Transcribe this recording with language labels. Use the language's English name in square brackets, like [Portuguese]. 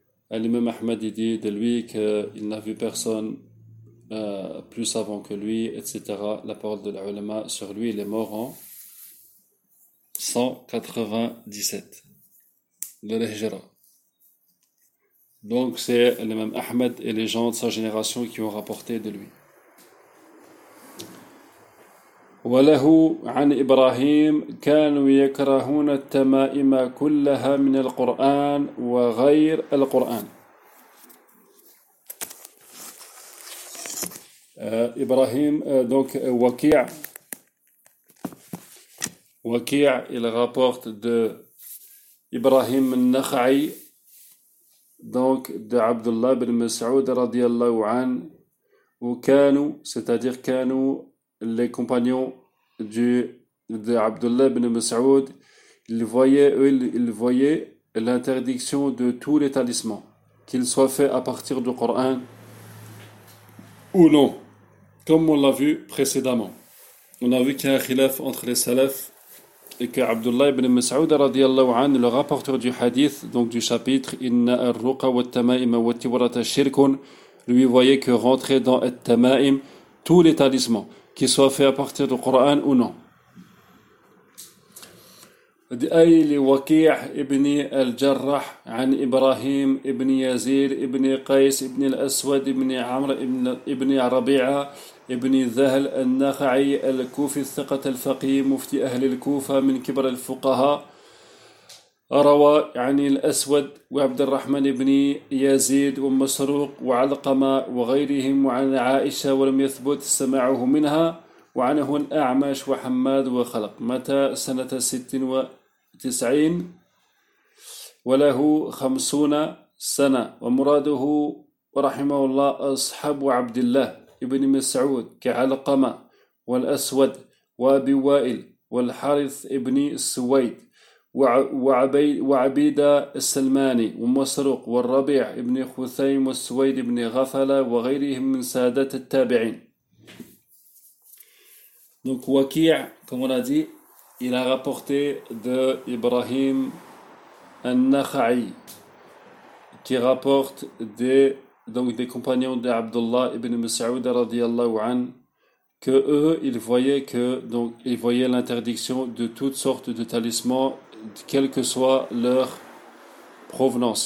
[French] L'imam Ahmad dit de lui qu'il n'a vu personne plus savant que lui, etc. La parole de l'ulama sur lui, il est mort en 197 de l'Hijra. Donc c'est l'imam Ahmed et les gens de sa génération qui ont rapporté de lui. [Arabic] عن إبراهيم كانوا يكرهون التمائم كلها من القرآن وغير القرآن. [French] Ibrahim, donc Waqi' il rapporte de Ibrahim al-Nakhai, donc de Abdullah ibn Mas'ud radiallahu an, où Kanu, c'est-à-dire Kanu, les compagnons du Abdullah ibn Mas'oud, il voyait l'interdiction de tous les talismans, qu'ils soient faits à partir du Coran ou non, comme on l'a vu précédemment. On a vu qu'il y a un khilaf entre les salafs et que Abdullah ibn Mas'oud, radiallahu anhu, le rapporteur du hadith, donc du chapitre, [Arabic] Inna ar-ruqa wa tamaim wa tiwarata shirkun, [French] lui voyait que rentrer dans at-tamaim tous les talismans, qu'ils soient faits à partir du Coran ou non. [Arabic] أي لوكيع ابن الجراح عن إبراهيم ابن يزيد ابن قيس ابن الأسود ابن عمرو ابن ربيعة ابن ذهل النخعي الكوفي الثقة الفقيه مفتي أهل الكوفة من كبر الفقهاء روى عن الأسود وعبد الرحمن بن يزيد ومسروق وعلقمة وغيرهم وعن عائشة ولم يثبت سماعه منها وعنه الأعمش وحماد وخلق متى سنة ست و 90 وله 50 سنة ومراده رحمه الله أصحاب عبد الله ابن مسعود كعلقمة والأسود وأبي وائل والحارث ابن السويد وعبيد السلماني ومسروق والربيع ابن خثيم والسويد ابن غفلة وغيرهم من سادة التابعين. [French] Donc وكيع comme on a dit, il a rapporté de Ibrahim An-Nakhai, qui rapporte des compagnons de Abdullah ibn Mas'ud radiyallahu an, que eux ils voyaient l'interdiction de toutes sortes de talismans, quelle que soit leur provenance.